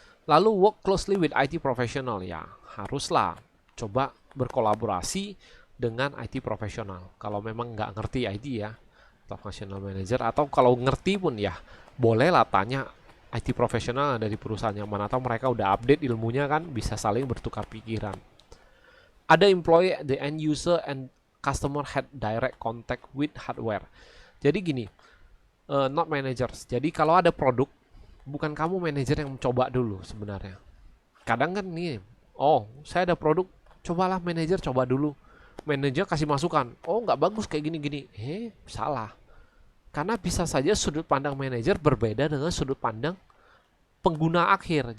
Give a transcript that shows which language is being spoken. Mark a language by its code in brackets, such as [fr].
[id] Lalu [en] work closely with IT professional, [id] ya haruslah coba berkolaborasi dengan IT profesional. Kalau memang nggak ngerti IT ya, atau functional manager, atau kalau ngerti pun ya bolehlah tanya IT profesional dari perusahaan yang mana, atau mereka udah update ilmunya kan, bisa saling bertukar pikiran. [en] Ada employee, the end user and customer had direct contact with hardware. [id] Jadi gini, [en] not managers. [id] Jadi kalau ada produk, bukan kamu manajer yang coba dulu sebenarnya. Kadang kan nih, oh saya ada produk, cobalah manajer coba dulu. Manajer kasih masukan, oh nggak bagus kayak gini-gini. Salah. Karena bisa saja sudut pandang manajer berbeda dengan sudut pandang pengguna akhir.